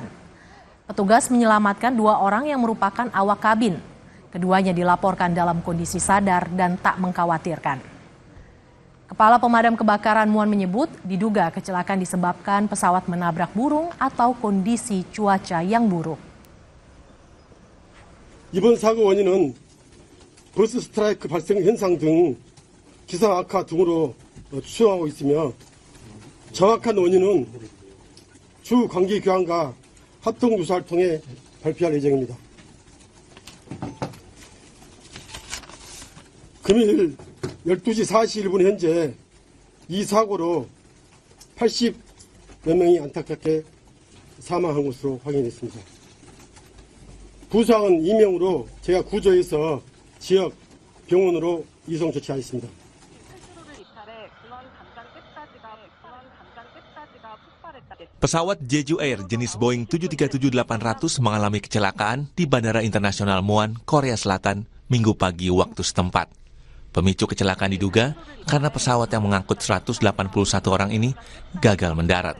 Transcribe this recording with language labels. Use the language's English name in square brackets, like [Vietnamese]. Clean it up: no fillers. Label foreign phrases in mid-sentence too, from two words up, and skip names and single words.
[Indonesian] Petugas menyelamatkan 2 orang yang merupakan awak kabin. Keduanya dilaporkan dalam kondisi sadar dan tak mengkhawatirkan. Kepala Pemadam Kebakaran Muan menyebut diduga kecelakaan disebabkan pesawat menabrak burung atau kondisi cuaca yang buruk. [Korean] 이번 사고 원인은 버스 스트라이크 발생 현상 등 기상 악화 등으로 추정하고 있으며 정확한 원인은 주 관계 교환과 합동 조사를 통해 발표할 예정입니다. 금일 12시 41분 현재 이 사고로 80몇 명이 안타깝게 사망한 것으로 확인됐습니다. 부상은 2명으로 제가 구조해서 지역 병원으로 이송 조치하였습니다. [Indonesian] Pesawat Jeju Air jenis Boeing 737-800 mengalami kecelakaan di Bandara Internasional Muan, Korea Selatan, Minggu pagi waktu setempat. Pemicu kecelakaan diduga karena pesawat yang mengangkut 181 orang ini gagal mendarat.